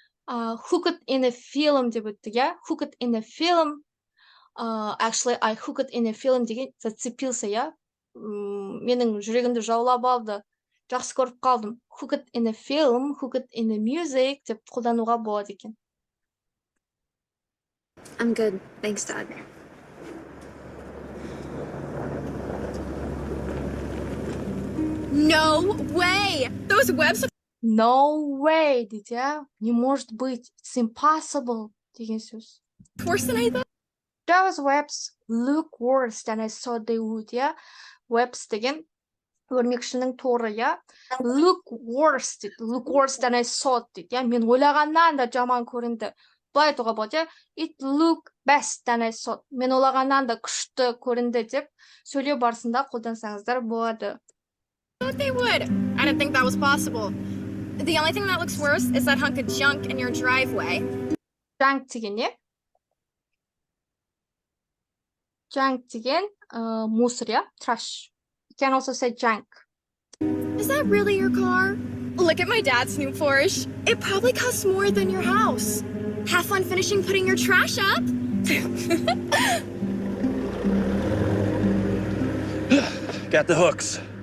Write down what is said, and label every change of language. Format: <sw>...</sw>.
<en>Hooked in a film</en> <kk>деп өттік, я.</kk> <en>Hooked in a film. Actually, I hooked in a film</en> <kk>деген</kk> <ru>зацепился,</ru> <en>я.</en> <kk>Менің жүрегімді жаулап алды. Жақсы көріп қалдым.</kk> <en>Hooked in a film, hooked in a music</en> <kk>деп қолдануға болады екен.</kk> <en>I'm good. Thanks, Dad. No way! Those webs... No way,</en> <kk>дейді, я.</kk> <ru>Не может быть.</ru> <en>It's impossible</en> <kk>деген сөз.</kk> <en>Worse than I thought. Those webs look worse than I thought they would, я.</en> <kk>Webs деген өрмекшінің торы, я.</kk> <en>Look worse</en> <kk>дейді.</kk> <en>Look worse than I thought дейді, я.</en> <kk>Мен ойлағаннан да жаман көрінді. Былай айтуға болады, я.</kk> <en>It look best than I thought.</en> <kk>Мен ойлағаннан да күшті көрінді деп сөйлеу барысында қолдансаңыздар болады.</kk> <en>I thought they would. I didn't think that was possible. The only thing that looks worse is that hunk of junk in your driveway.</en> <kk>Junk деген не? Junk деген</kk> <ru>мусор,</ru> <kk>я.</kk> <en>Trash. You can also say junk. Is that really your car? Look at my dad's new Porsche. It probably costs more than your house. Have fun finishing putting your trash up. Got the hooks.</en>